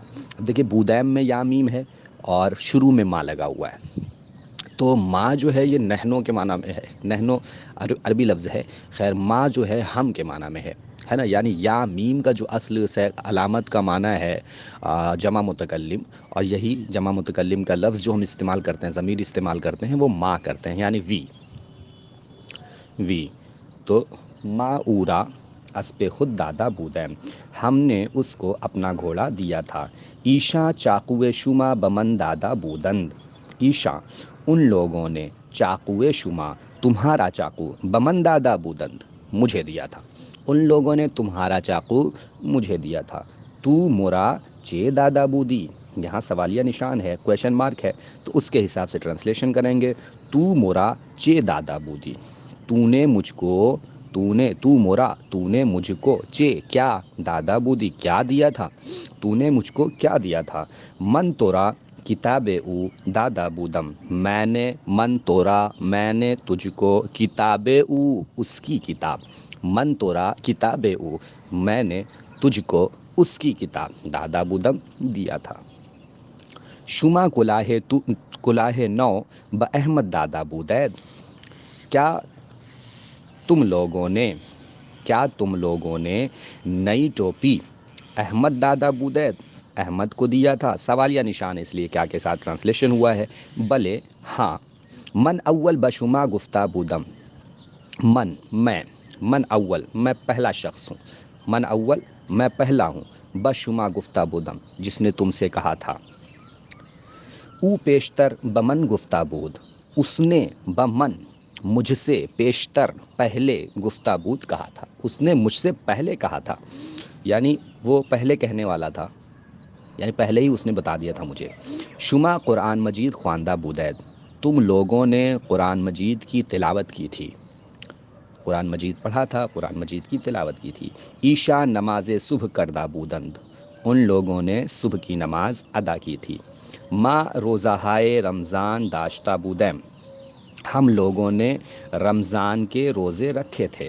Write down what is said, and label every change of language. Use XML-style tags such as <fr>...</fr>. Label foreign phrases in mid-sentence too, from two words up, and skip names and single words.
<ur>اب دیکھیے بودیم میں یا میم ہے اور شروع میں ماں لگا ہوا ہے، تو ماں جو ہے یہ نہنو کے معنی میں ہے، نہنو عربی لفظ ہے، خیر ماں جو ہے ہم کے معنی میں ہے نا، یعنی یا میم کا جو اصل سے علامت کا معنی ہے جمع متکلم، اور یہی جمع متکلم کا لفظ جو ہم استعمال کرتے ہیں، ضمیر استعمال کرتے ہیں، وہ ماں کرتے ہیں، یعنی وی۔</ur> <fa>تو ما اورا اسب خود دادا بودیم،</fa> <ur>ہم نے اس کو اپنا گھوڑا دیا تھا۔</ur> <fa>ایشا چاقوے شما بمن دادا بودند،</fa> <ur>ایشا ان لوگوں نے،</ur> <fa>چاقوے شما</fa> <ur>تمہارا چاقو،</ur> <fa>بمن دادا بودند</fa> <ur>مجھے دیا تھا، ان لوگوں نے تمہارا چاقو مجھے دیا تھا۔</ur> <fa>تو مورا چے دادا بودی،</fa> <ur>یہاں سوالیہ نشان ہے،</ur> <en>question mark</en> <ur>ہے، تو اس کے حساب سے ٹرانسلیشن کریں گے،</ur> <fa>تو مورا چے دادا بودی،</fa> <ur>تو نے مجھ کو،</ur> <fa>تو مورا</fa> <ur>تو نے مجھ کو، چے کیا،</ur> <fa>دادا بودی</fa> <ur>کیا دیا تھا، تو نے مجھ کو کیا دیا تھا،</ur> <fa>من تورا کتاب او دادا بودم، من تورا</fa> <ur>میں نے تجھ کو،</ur> <fa>کتاب او</fa> <ur>اس کی کتاب،</ur> <fa>من تورا کتاب او</fa> <ur>میں نے تجھ کو اس کی کتاب</ur> <fa>دادا بودم</fa> <ur>دیا تھا۔</ur> <fa>شما کلاہ نو با احمد دادا بودید،</fa> <ur>کیا تم لوگوں نے نئی ٹوپی احمد</ur> <fa>دادا بودید</fa> <ur>احمد کو دیا تھا، سوالیہ نشان اس لیے کیا کے ساتھ ٹرانسلیشن ہوا ہے، بلے ہاں۔</ur> <fa>من اول بشما گفتہ بودم، من اول</fa> <ur>میں پہلا شخص ہوں،</ur> <fa>من اول</fa> <ur>میں پہلا ہوں،</ur> <fa>بشما گفتہ بودم</fa> <ur>جس نے تم سے کہا تھا،</ur> <fa>او پیشتر بمن گفتہ بود،</fa> <ur>اس نے بمن مجھ سے، پیشتر پہلے،</ur> <fa>گفتہ بود</fa> <ur>کہا تھا، اس نے مجھ سے پہلے کہا تھا، یعنی وہ پہلے کہنے والا تھا، یعنی پہلے ہی اس نے بتا دیا تھا مجھے۔</ur> <fa>شما قرآن مجید خواندہ بودید،</fa> <ur>تم لوگوں نے قرآن مجید کی تلاوت کی تھی، قرآن مجید پڑھا تھا، قرآن مجید کی تلاوت کی تھی۔</ur> <fa>عشاء نماز صبح کردہ بودند،</fa> <ur>ان لوگوں نے صبح کی نماز ادا کی تھی۔</ur> <fa>ما روزہ ہائے رمضان داشتہ بودیم،</fa> <ur>ہم لوگوں نے رمضان کے روزے رکھے تھے۔</ur>